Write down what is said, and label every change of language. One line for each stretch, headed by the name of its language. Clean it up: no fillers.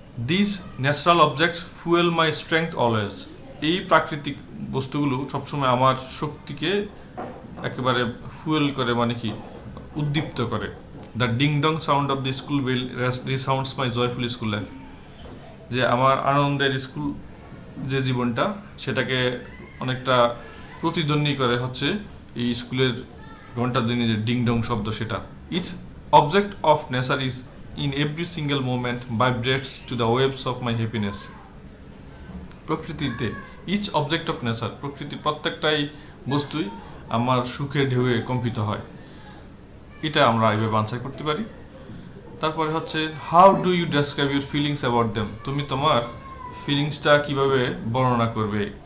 English: This natural object fuel my strength always.
Bangla: এই প্রাকৃতিক বস্তুগুলো সবসময় আমার শক্তিকে একেবারে ফুয়েল করে, মানে কি উদ্দীপ্ত করে।
English: The ding dong sound of the school bell resounds my joyful school life.
Bangla: যে আমার আনন্দের স্কুল যে জীবনটা, সেটাকে অনেকটা প্রতিদ্বন্দ্বী করে হচ্ছে এই স্কুলের ঘন্টার দিনে যে ডিং ডং শব্দ, সেটা।
English: Each object of nature is in every single moment vibrates to the waves of my happiness.
Bangla: প্রকৃতিতে
English: each object of nature,
Bangla: প্রকৃতির প্রত্যেকটাই বস্তুই আমার সুখে ঢেউয়ে কম্পিত হয়। এটা আমরা এইভাবে আনসার করতে পারি। তারপরে হচ্ছে,
English: How do you describe your feelings about them?
Bangla: তুমি তোমার ফিলিংসটা কিভাবে বর্ণনা করবে?